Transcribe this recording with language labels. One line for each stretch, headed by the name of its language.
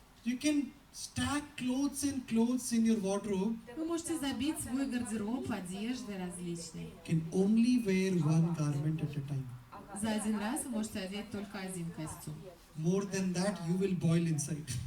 English: You can stack clothes and clothes in your wardrobe.
Russian: Вы можете забить свой гардероб одежды различной.
English: You can only wear one garment at a time.
Russian: За один раз вы можете одеть только один костюм.
English: More than that, you will boil inside.